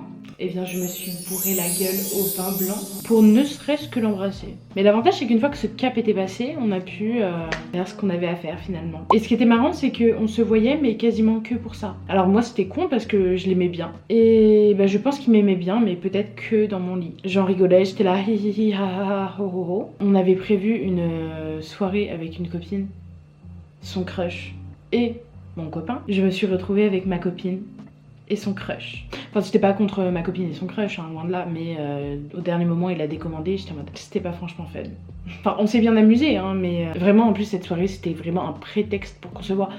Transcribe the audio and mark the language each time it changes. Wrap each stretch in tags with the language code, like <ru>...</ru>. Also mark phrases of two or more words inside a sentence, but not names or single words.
<fr>Eh bien je me suis bourré la gueule au vin blanc pour ne serait-ce que l'embrasser. Mais l'avantage c'est qu'une fois que ce cap était passé, on a pu faire ce qu'on avait à faire finalement. Et ce qui était marrant c'est qu'on se voyait mais quasiment que pour ça. Alors moi c'était con parce que je l'aimais bien. Et je pense qu'il m'aimait bien mais peut-être que dans mon lit. J'en rigolais, j'étais là hi hi hi ha ha ho ho ho. On avait prévu une soirée avec une copine, son crush et mon copain. Je me suis retrouvée avec ma copine et son crush. Enfin j'étais pas contre ma copine et son crush, hein, loin de là, mais au dernier moment il a décommandé, j'étais en mode c'était pas franchement fun. Enfin on s'est bien amusé hein, mais vraiment en plus cette soirée c'était vraiment un prétexte pour qu'on se voit.</fr>